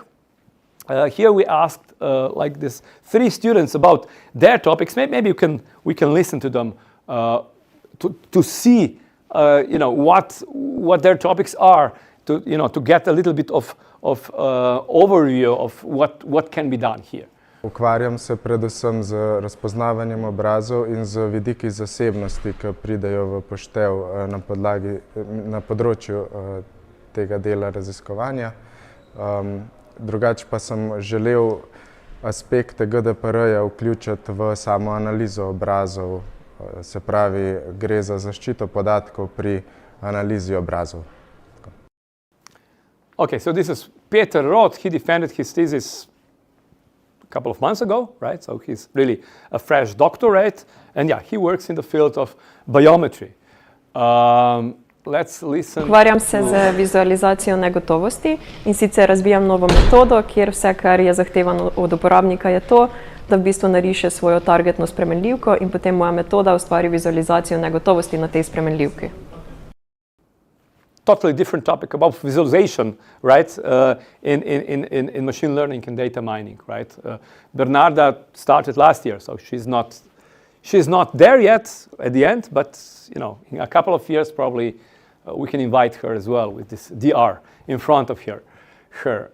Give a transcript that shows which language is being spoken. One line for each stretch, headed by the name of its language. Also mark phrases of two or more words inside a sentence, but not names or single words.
English: Here we asked like this 3 students about their topics. Maybe we can listen to them to see what their topics are, to get a little bit of overview of what can be done here.
Slovenian: Ukvarjam se predvsem z razpoznavanjem obrazov in z vidiki zasebnosti, ki pridejo v poštev na področju tega dela raziskovanja. Drugače pa sem želel aspekte GDPR-ja vključiti v samo analizo obrazov, se pravi, gre za zaščito podatkov pri analizi obrazov.
English: Okay, so this is Peter Roth. He defended his thesis a couple of months ago, right? So he's really a fresh doctorate, and yeah, he works in the field of biometry. Let's listen.
Slovenian: Ukvarjam se z vizualizacijo negotovosti in sicer razvijam novo metodo, kjer vse, kar je zahtevano od uporabnika, je to, da v bistvu nariše svojo targetno spremenljivko in potem moja metoda ustvari vizualizacijo negotovosti na tej spremenljivki.
English: totally different topic about visualization, right? In machine learning and data mining, right? Bernarda started last year, so she's not there yet at the end, but you know, in a couple of years probably we can invite her as well with this DR in front of her.